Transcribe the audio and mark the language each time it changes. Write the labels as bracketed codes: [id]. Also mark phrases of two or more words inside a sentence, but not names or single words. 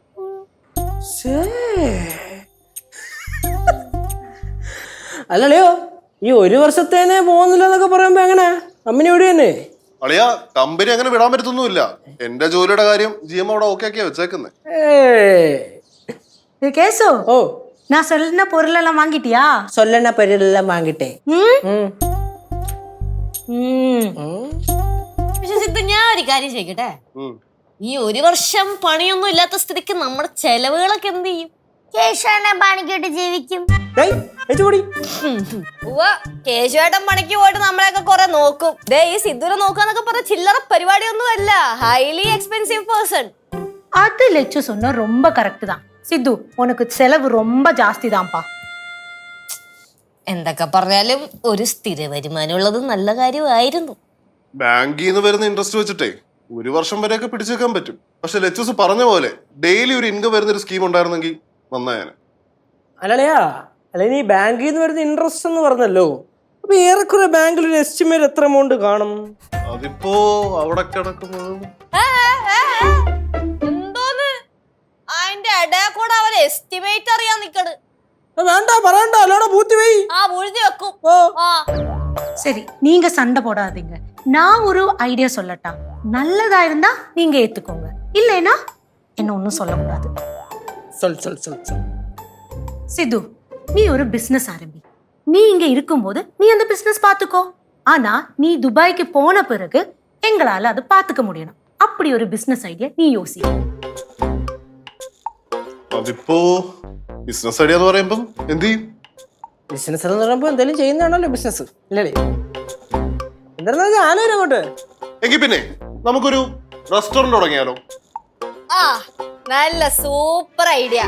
[ml] അല്ലയോ, ഈ 1 വർഷത്തേനെ പോകുന്നില്ല എന്നൊക്കെ പറയുമ്പോ എങ്ങനെ? കമ്പനി എവിടെ തന്നെ? അളിയാ, കമ്പനി അങ്ങനെ വിടാൻ പറ്റത്തൊന്നുമില്ല. എന്റെ ജോലിയുടെ കാര്യം GM അവിടെ ഓക്കെ ആക്കിയാ വെച്ചേക്കുന്നേ. കേസോ, [ta] நான் சொல்லுன பொருள் எல்லாம் வாங்கிட்டியா? சொல்லுன பொருள் எல்லாம் வாங்கிட்டேன். [ml] പക്ഷെ സിദ്ധു, ഞാൻ ഒരു കാര്യം ചോദിക്കട്ടെ, ഈ 1 വർഷം പണിയൊന്നും ഇല്ലാത്ത സ്ഥിതിക്ക് നമ്മുടെ ചെലവുകളൊക്കെ എന്ത് ചെയ്യും? കേശവനെ പണിക്കിട്ട് ജീവിക്കും. ഡേയ്, ഏച്ചി കൂടി. കേശുവേട്ടൻ പണിക്ക് പോയിട്ട് നമ്മളെയൊക്കെ കുറെ നോക്കും. ദേ ഈ സിദ്ധുനെ നോക്കാന്നൊക്കെ പറഞ്ഞ ചില്ലറ പരിപാടിയൊന്നും അല്ല. [en] highly expensive person. [ta] அது லெச்சு சொன்ன ரொம்ப கரெக்ட் தான். சித்து உனக்கு செலவு ரொம்ப ஜாஸ்தி தான்ப்பா. [ml] എന്തൊക്കെ പറഞ്ഞാലും ഒരു സ്ഥിര വരുമാനം ഉള്ളത് നല്ല കാര്യമായിരുന്നു. ബാങ്കിൽ നിന്ന് വരുന്ന ഇൻട്രസ്റ്റ് വെച്ചിട്ടേ 1 വർഷം വരെയൊക്കെ പിടിച്ചേക്കാൻ പറ്റും. പക്ഷെ ലെച്ചൂസ് പറഞ്ഞ പോലെ ഡെയിലി ഒരു ഇൻകം വരുന്ന ഒരു സ്കീം ഉണ്ടായിരുന്നെങ്കിൽ നന്നായേനെ. അല്ലളിയാ, അല്ല നീ ബാങ്കിൽ നിന്ന് വരുന്ന ഇൻട്രസ്റ്റ് എന്ന് പറഞ്ഞല്ലോ. അപ്പൊ ഏറെക്കുറെ ബാങ്കിൽ ഒരു എസ്റ്റിമേറ്റ് എത്ര എമൗണ്ട് കാണും? അതിപ്പോ അവിടെ കിടക്കുന്നത് എന്തോന്ന് അതിന്റെ ഇടയിൽ കൂടെ അവൻ എസ്റ്റിമേറ്റ് അറിയാൻ നിക്കണ്. വേണ്ട പറയണ്ട, അല്ലോടെ പൂത്തി പോയി. ആ മുഴുതി വെക്കും. [ta] சரி நீங்க சண்டை போடாதீங்க. நான் ஒரு ஐடியா சொல்லட்டா? நல்லதா இருந்தா நீங்க ஏத்துக்கோங்க, இல்லைன்னா என்ன ஒன்னும் சொல்ல கூடாது. சொல் சொல் சொல் சொல். சித்து, நீ ஒரு பிசினஸ் ஆரம்பி. நீ இங்க இருக்கும்போது நீ அந்த பிசினஸ் பாத்துக்கோ. ஆனா நீ துபாய்க்கு போன பிறகு எங்களால அது பாத்துக்க முடியணும். அப்படி ஒரு [en] business idea [ta] நீ யோசி. [ml] അതിപ്പോ [en] business idea [ml] എന്ന് പറയുമ്പോ എന്ത് ചെയ്യും? ബിസിനസ് എന്ന് പറയുമ്പോ എന്തെങ്കിലും ചെയ്യുന്നതാണല്ലോ ബിസിനസ്, ഇല്ലേ? എന്താ ആലോചന അങ്ങോട്ട്. എങ്കിൽ പിന്നെ നമുക്കൊരു റെസ്റ്റോറന്റ് തുടങ്ങിയാലോ? ആ നല്ല [en] super idea.